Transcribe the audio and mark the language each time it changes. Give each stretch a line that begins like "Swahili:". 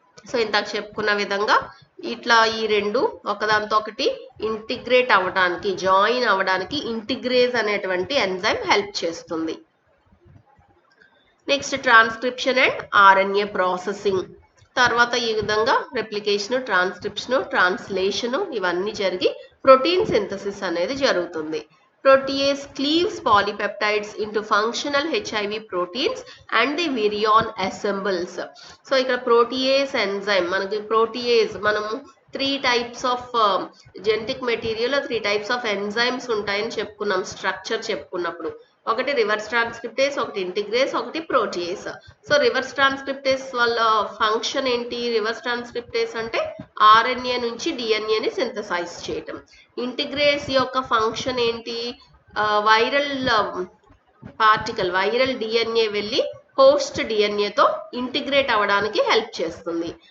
Telugu: So ఇంతకు చెప్పుకున్న విధంగా ఇట్లా ఈ రెండు ఒకదాంతో ఒకటి ఇంటిగ్రేట్ అవ్వడానికి, జాయిన్ అవ్వడానికి ఇంటిగ్రేజ్ అనేటువంటి ఎంజైమ్ హెల్ప్ చేస్తుంది.
English: Next transcription and RNA processing.
Telugu: తర్వాత ఈ విధంగా రెప్లికేషన్, ట్రాన్స్క్రిప్షన్, ట్రాన్స్లేషన్ ఇవన్నీ జరిగి ప్రోటీన్ సింథసిస్ అనేది జరుగుతుంది.
English: Protease cleaves polypeptides into functional HIV proteins and the virion assembles.
Telugu: So ఇక్కడ protease enzyme, మనకి protease మనము
English: 3 types of genetic material 3 types of enzymes
Telugu: ఉంటాయని చెప్పుకున్నాం స్ట్రక్చర్ చెప్పుకున్నప్పుడు. ఒకటి రివర్స్ ట్రాన్స్క్రిప్టేస్, ఒకటి ఇంటిగ్రేస్, ఒకటి ప్రోటీయేస్. సో రివర్స్ ట్రాన్స్క్రిప్టేస్ వల్ల ఫంక్షన్ ఏంటి? రివర్స్ ట్రాన్స్క్రిప్టేస్ అంటే ఆర్ఎన్ఏ నుంచి డిఎన్ఏని సింథసైజ్ చేయటం. ఇంటిగ్రేస్ యొక్క ఫంక్షన్ ఏంటి? వైరల్ పార్టికల్, వైరల్ డిఎన్ఏ వెళ్ళి హోస్ట్ డిఎన్ఏతో ఇంటిగ్రేట్ అవ్వడానికి హెల్ప్ చేస్తుంది.